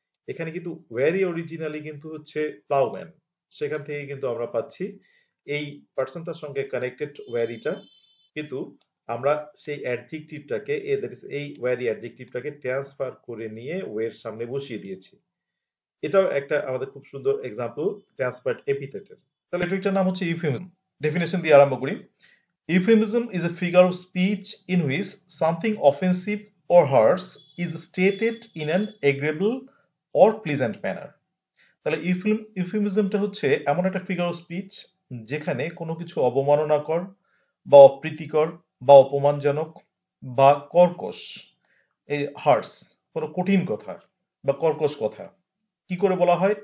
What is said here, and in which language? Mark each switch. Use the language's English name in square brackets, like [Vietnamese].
[Bangla] এখানে কিন্তু ওয়েরি অরিজিনালি কিন্তু হচ্ছে প্লাউম্যান, সেখান থেকে কিন্তু আমরা পাচ্ছি এই পার্সনটার সঙ্গে কানেক্টেড ওয়েরিটা, কিন্তু আমরা সেই অ্যাডজেক্টিভটাকে এই ওয়েরি অ্যাডজেক্টিভটাকে ট্রান্সফার করে নিয়ে ওয়ের সামনে বসিয়ে দিয়েছি। এটাও একটা আমাদের খুব সুন্দর এক্সাম্পল ট্রান্সফার্ড এপিথেটের। তাহলে এটার নাম হচ্ছে ইউফেমিজম। ডেফিনেশন দিয়ে আরম্ভ করি। [English] Euphemism is a figure of speech in which something offensive or harsh is stated in an agreeable or pleasant manner. [Bangla] তাহলে ইউফেমিজমটা হচ্ছে এমন একটা ফিগার অফ স্পিচ যেখানে কোনো কিছু অবমাননাকর বা অপ্রীতিকর বা অপমানজনক বা কর্কশ, এই হার্স, কোনো কঠিন কথা বা কর্কশ কথা কি করে বলা হয়?